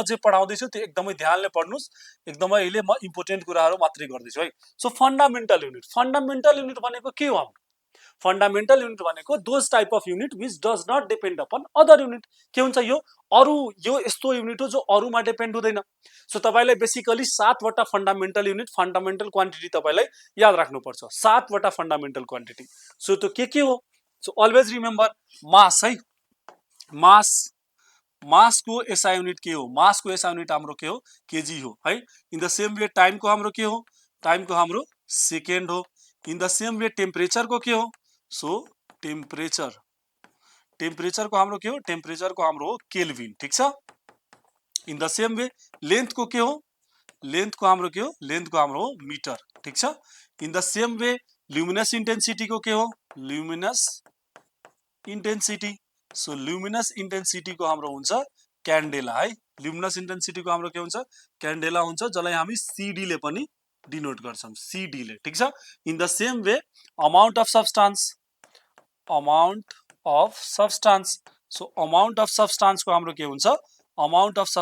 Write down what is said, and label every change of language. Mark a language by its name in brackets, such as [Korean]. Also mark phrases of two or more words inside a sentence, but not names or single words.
[Nepali] जे पढाउँदैछु त्यो एकदमै ध्यानले पढ्नुस् एकदमै अहिले म इम्पोर्टेन्ट कुराहरू मात्रै गर्दैछु है [English] so fundamental unit [Nepali] भनेको के हो हाम्रो [English] fundamental unit [Nepali] भनेको [English] those type of unit which does not depend upon other unit [Nepali] के हुन्छ यो अरू यो यस्तो युनिट हो जो अरूमा डिपेन्ड हुँदैन सो तपाईलाई बेसिकली 7 वटा [English] fundamental unit fundamental quantity [Nepali] तपाईलाई याद राख्नुपर्छ 7 वटा [English] fundamental quantity [Nepali] सो त्यो के हो [English] so always remember mass [Nepali] है मास को [English] SI unit [Nepali] के हो मास को [English] SI unit [Nepali] हाम्रो के हो केजी हो है [English] in the same way time [Nepali] को हाम्रो के हो टाइम को हाम्रो सेकेन्ड हो इन [English] the same way temperature [Nepali] को के हो सो टेम्परेचर को हाम्रो के हो टेम्परेचर को हाम्रो केल्भिन ठीक छ [English] in the same way [Nepali] लेंथ को के हो लेंथ को हाम्रो के हो लेंथ को हाम्रो मीटर ठीक छ [English] in the same way luminous intensity [Nepali] को के हो [English] luminous intensity so luminous intensity [Nepali] को हाम्रो हुन्छ क्यान्डेला है [English] luminous intensity [Nepali] को हाम्रो के हुन्छ क्यान्डेला हुन्छ जसलाई हामी सीडी ले पनि डिनोट गर्छौं सीडी ले ठीक छ [English] in the same way amount of substance so amount of substance [Nepali] को हाम्रो के हुन्छ [English] amount of